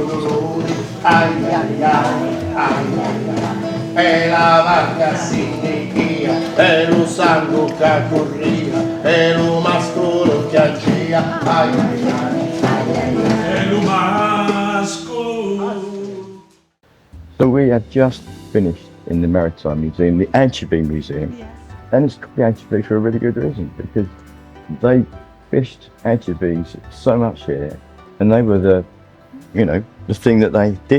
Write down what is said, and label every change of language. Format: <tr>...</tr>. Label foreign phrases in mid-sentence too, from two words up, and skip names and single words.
<it>dolore, ai ai ai, ai ai ai, e la barca significa, e lo sangue che corria, e lo mascolo che agia, ai ai ai, ai ai ai, e lo mascolo.</it> <en>So we have just finished in the Maritime Museum, the Anchovy Museum. Yes. And it's called the anchovy for a really good reason, because they fished anchovies so much here, and they were the, you know, the thing that they did.</en>